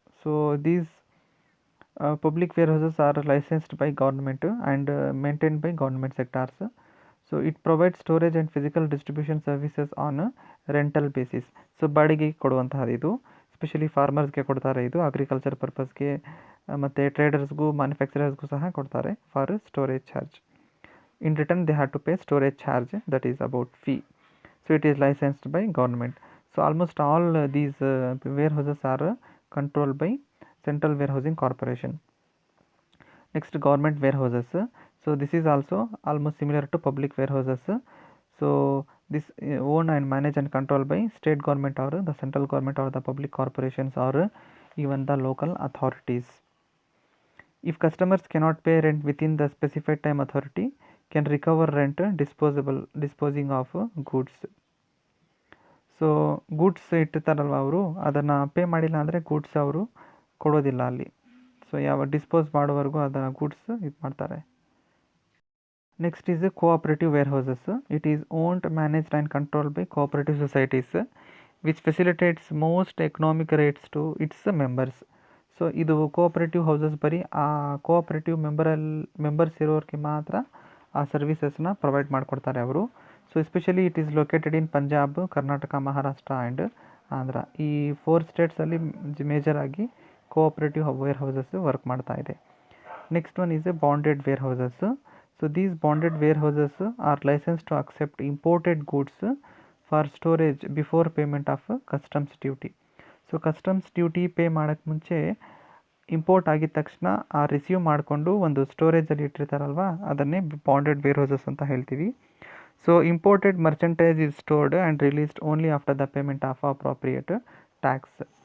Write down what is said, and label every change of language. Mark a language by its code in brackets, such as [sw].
[en] So these public warehouses are licensed by government and maintained by government sectors. So it provides storage and physical distribution services on a rental basis. [kn] So ಬಾಡಿಗೆ ಕೊಡುವಂತಹದ್ದು ಇದು. Specially ಫಾರ್ಮರ್ಸ್ಗೆ ಕೊಡ್ತಾರೆ, ಇದು agriculture ಪರ್ಪಸ್ಗೆ ಮತ್ತು ಟ್ರೇಡರ್ಸ್ಗೂ ಮ್ಯಾನುಫ್ಯಾಕ್ಚರರ್ಸ್ಗೂ ಸಹ ಕೊಡ್ತಾರೆ [en] For storage charge. In return they have to pay storage charge, that is about fee. So it is licensed by government. So almost all these warehouses are controlled by central warehousing corporation. Next government warehouses. So this is also almost similar to public warehouses. So this owned and managed and controlled by state government or the central government or the public corporations or even the local authorities. If customers cannot pay rent within the specified time, authority can recover rent disposing of goods. [kn] So goods ಇಟ್ಟಿರ್ತಾರಲ್ವ ಅವರು, ಅದನ್ನು pay ಮಾಡಿಲ್ಲ ಅಂದರೆ goods ಅವರು ಕೊಡೋದಿಲ್ಲ ಅಲ್ಲಿ. So ಯಾವ dispose ಮಾಡೋವರೆಗೂ ಅದನ್ನು goods ಇದು ಮಾಡ್ತಾರೆ. [en] Next is the cooperative warehouses. It is owned, managed and controlled by cooperative societies which facilitates most economic rates to its members. [kn] So ಇದು ಕೋಆಪರೇಟಿವ್ ಹೌಸಸ್ ಬರೀ ಆ ಕೋಆಪರೇಟಿವ್ ಮೆಂಬರ್ಸ್ ಇರೋರಿಗೆ ಮಾತ್ರ ಆ ಸರ್ವಿಸಸ್ನ ಪ್ರೊವೈಡ್ ಮಾಡಿಕೊಡ್ತಾರೆ ಅವರು. [en] So especially it is located in Punjab, Karnataka, Maharashtra and Andhra. [kn] ಈ 4 ಸ್ಟೇಟ್ಸಲ್ಲಿ major ಆಗಿ ಕೋಆಪರೇಟಿವ್ ವೇರ್ ಹೌಸಸ್ ವರ್ಕ್ ಮಾಡ್ತಾ ಇದೆ. [en] Next one is a bonded warehouses. So these bonded warehouses are licensed to accept imported goods for storage before payment of customs duty. [kn] So customs duty pay ಮಾಡೋಕ್ಕೆ ಮುಂಚೆ import ಆಗಿದ ತಕ್ಷಣ ಆ receive ಮಾಡಿಕೊಂಡು ಒಂದು ಸ್ಟೋರೇಜಲ್ಲಿ ಇಟ್ಟಿರ್ತಾರಲ್ವ, ಅದನ್ನೇ ಬಾಂಡೆಡ್ ವೇರ್ ಹೌಸಸ್ ಅಂತ ಹೇಳ್ತೀವಿ. [en] So imported merchandise is stored and released only after the payment of appropriate tax.